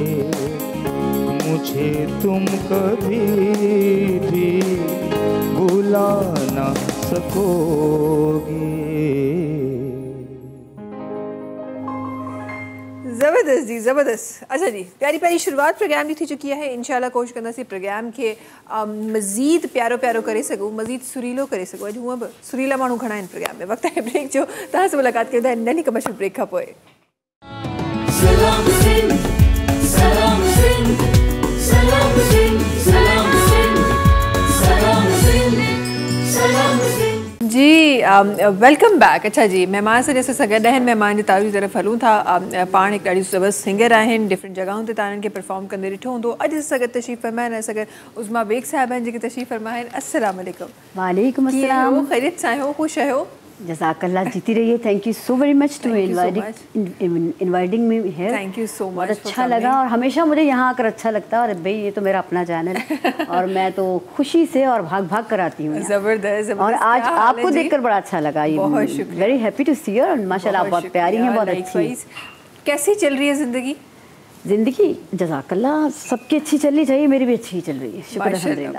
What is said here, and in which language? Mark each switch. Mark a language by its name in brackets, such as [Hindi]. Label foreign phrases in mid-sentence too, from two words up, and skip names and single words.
[Urdu] مجھے تم کبھی بھی بھلا نہ سکو گے. زبردست جی، زبردست. [Sindhi] अच्छा जी, प्यारी प्यारी शुरुआत प्रोग्राम जी थी चुकी है। इंशाल्लाह कोशिश करना सी प्रोग्राम के मज़ीद प्यारो प्यारो करे सघूं, मज़ीद सुरीलो करे सघूं। अॼु हूअं बि सुरीला माण्हू घणा आहिनि प्रोग्राम में। वक़्तु आहे ब्रेक जो, तव्हां सां मुलाक़ात कंदा आहिनि नंढी [English] commercial break [Sindhi] खां पोइ। [English] Ji welcome back. [Sindhi] अच्छा जी, महिमान से जैसे सगड़ आहिनि, महिमान जी तारीफ़ तरफ़ हलूं था। पाण हिकु ॾाढी ज़बरदस्त सिंगर आहिनि, डिफरेंट जॻहियुनि ते तव्हां खे परफॉर्म कंदे ॾिठो हूंदो। अॼु सगड़ तशरीफ़ फरमाइनि ऐं सगड़ उज़मा बेग साहिबा आहिनि जेके तशरीफ़ फरमा आहिनि। [Arabic] السلام عليكم. وعليكم السلام. [Sindhi] ख़ैरियत सां आहियो, ख़ुशि आहियो? [Urdu] جزاک اللہ، جیتی رہیے. [English] Thank you so very much to inviting me here. Thank you so much. [Urdu] بہت اچھا لگا اور ہمیشہ مجھے یہاں آ کر اچھا لگتا ہے۔ اور بھائی یہ تو میرا اپنا چینل ہے اور میں تو خوشی سے اور بھاگ بھاگ کر آتی ہوں. زبردست. اور آج آپ کو دیکھ کر بڑا اچھا لگا. بہت شکریہ. [English] Very happy to see you. [Urdu] اور ماشاءاللہ آپ بہت پیاری ہیں، بہت اچھی. کیسی چل رہی ہے زندگی? زندگی جزاک اللہ سب کی اچھی چلنی چاہیے، میری بھی اچھی چل رہی ہے، شکر الحمدللہ.